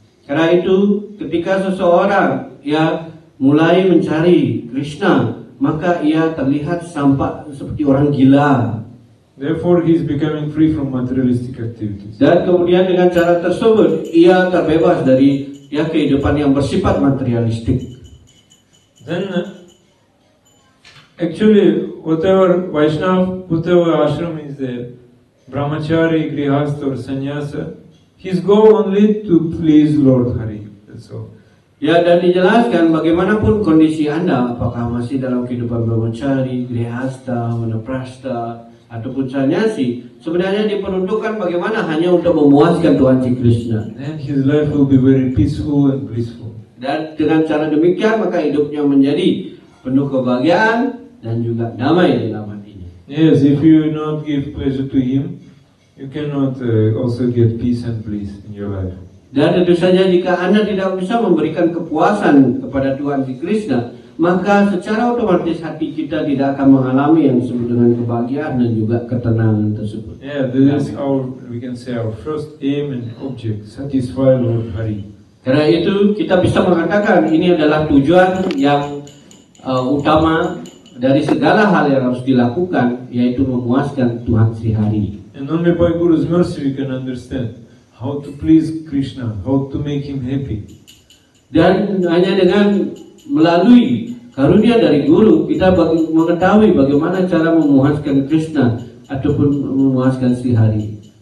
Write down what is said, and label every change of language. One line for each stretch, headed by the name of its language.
Indonesian: Karena itu, ketika seseorang mulai mencari Krishna, maka ia terlihat seperti orang gila.
English: Therefore, he is becoming free from materialistic activities.
Indonesian: Dan kemudian dengan cara tersebut, ia terbebas dari kehidupan yang bersifat materialistik.
English: Then, actually, whatever Vaishnava, whatever ashram is there, brahmachari, grihastha or sannyasa, his goal only to please Lord Hari. That's all.
Indonesian: Ya, dan dijelaskan bagaimanapun kondisi Anda, apakah masih dalam kehidupan brahmachari, grihastha, vanaprastha, ataupun sannyasi, sebenarnya diperuntukkan bagaimana hanya untuk memuaskan Tuhan Sri Krishna.
English: And his life will be very peaceful and blissful.
Indonesian: Dan dengan cara demikian maka hidupnya menjadi penuh kebahagiaan dan juga damai dalam hatinya.
English: Yes, if you not give pleasure to him, you cannot also get peace and bliss in your life.
Indonesian: Dan tentu saja jika Anda tidak bisa memberikan kepuasan kepada Tuhan Sri Krishna, maka secara otomatis hati kita tidak akan mengalami yang disebut dengan kebahagiaan dan juga ketenangan tersebut.
English: Yeah, this is we can say our first aim and object, satisfy Lord Hari.
Indonesian: Karena itu kita bisa mengatakan ini adalah tujuan yang utama dari segala hal yang harus dilakukan, yaitu memuaskan Tuhan Sri Hari.
English: And only by Guru's mercy we can understand how to please Krishna, how to make him happy.
Indonesian: Dan hanya dengan melalui karunia dari guru kita mengetahui bagaimana cara memuaskan Krishna ataupun memuaskan Sri Hari.